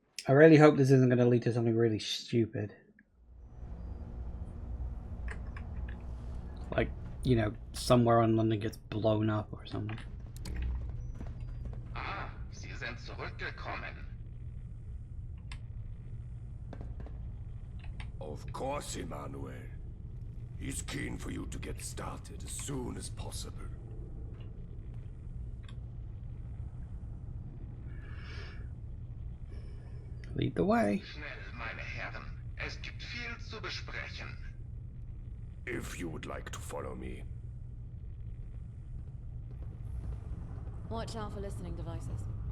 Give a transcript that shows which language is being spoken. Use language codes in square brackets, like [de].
[en] I really hope this isn't going to lead to something really stupid. Like, you know, somewhere on London gets blown up or something. [de] Ah, Sie sind zurückgekommen. [en] Of course, Emmanuel. He's keen for you to get started as soon as possible. Lead the way. [de] Schnell, meine Herren. Es gibt viel zu besprechen. [en] If you would like to follow me. Watch out for listening devices.